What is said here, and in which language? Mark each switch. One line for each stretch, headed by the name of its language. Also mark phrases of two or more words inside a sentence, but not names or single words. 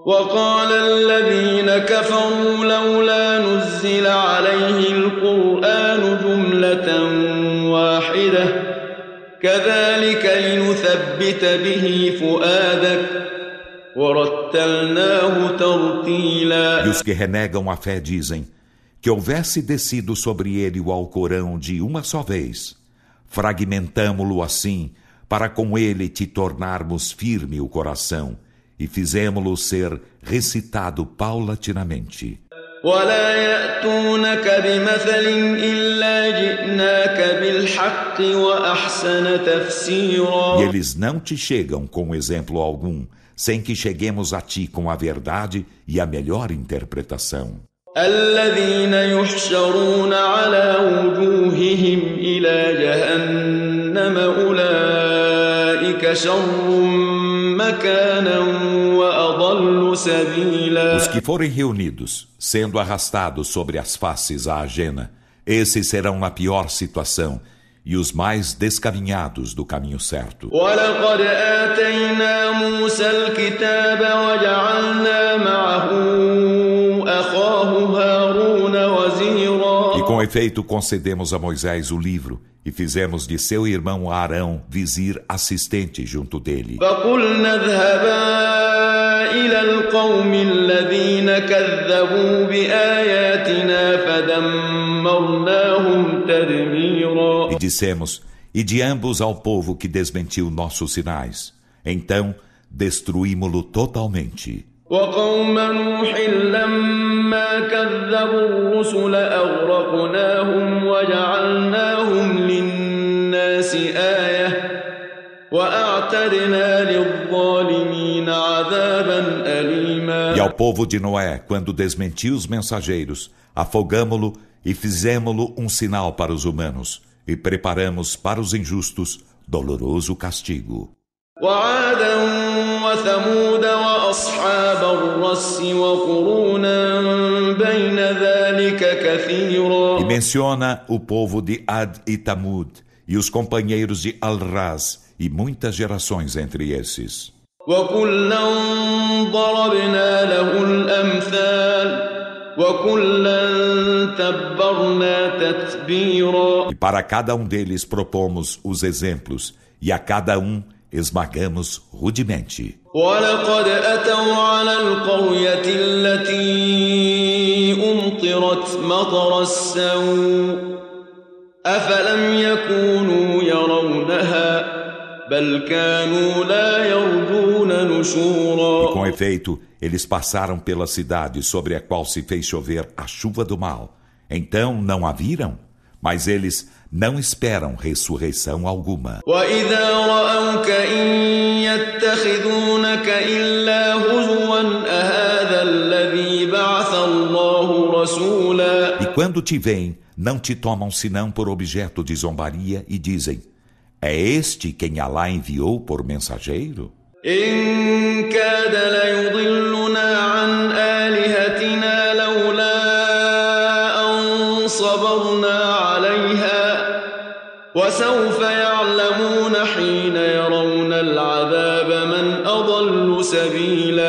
Arabic: وقال الذين كفروا لولا نزل عليه القرآن جملة واحدة كذلك لنثبت به فؤادك ورتلناه ترتيلا.
Portuguese: E os que renegam a fé dizem: que houvesse descido sobre ele o Alcorão de uma só vez, fragmentamo-lo assim, para com ele te tornarmos firme o coração, e fizemo-lo ser recitado paulatinamente.
Arabic: ولا يأتونك بمثل إلا جئناك بالحق وأحسن تفسيرا.
Portuguese: E eles não te chegam com exemplo algum, sem que cheguemos a ti com a verdade e a melhor interpretação.
Arabic: الذين يحشرون على وجوههم إلى جهنم أولئك شر مكانا وأضل سبيلا.
Portuguese: Os que forem reunidos, sendo arrastados sobre as faces à ajena, esses serão na pior situação e os mais descaminhados do caminho certo.
Arabic: ولقد آتينا موسى الكتاب وجعلنا معه أخاه هارون وزيرا.
Portuguese: E com efeito concedemos a Moisés o livro e fizemos de seu irmão Arão vizir assistente junto dele.
Arabic: فقلنا اذهبا إلى القوم الذين كذبوا بآياتنا فدمرناهم تدميرا.
Portuguese: E dissemos: e de ambos ao povo que desmentiu nossos sinais. Então destruímo-lo totalmente.
Arabic: وقوم نوح لما كذبوا الرسل أغرقناهم وجعلناهم للناس آية وأعتدنا للظالمين عذابا أليما.
Portuguese: E ao povo de Noé, quando desmentiu os mensageiros, afogamo-lo E fizemo-lo um sinal para os humanos, e preparamos para os injustos doloroso castigo.
Arabic: وعادا وثمود وأصحاب الرس وقرونا بين ذلك كثيرا.
Portuguese: E menciona o povo de Ad e Tamud, e os companheiros de Al-Raz, e muitas gerações entre esses.
Arabic: وكلا ضربنا له الأمثال وكلا تبرنا تتبيرا.
Portuguese: E para cada um deles propomos os exemplos, e a cada um esmagamos rudemente.
Arabic: ولقد أتوا على القرية التي أمطرت مطر السوء أفلم يكونوا يرونها بل كانوا لا يرجون نشورا.
Portuguese: E com efeito, eles passaram pela cidade sobre a qual se fez chover a chuva do mal. Então não a viram? Mas eles não esperam ressurreição alguma.
Arabic: وإذا رأوك إن يتخذونك إلا هزوا أهذا الذي بعث الله رسولا.
Portuguese: E quando te veem, não te tomam senão por objeto de zombaria e dizem: é este quem Alá enviou por mensageiro?
Arabic: إن كاد ليضلنا عن آلهتنا لولا أن صبرنا عليها وسوف يعلمون حين يرون العذاب من أضل سبيلا.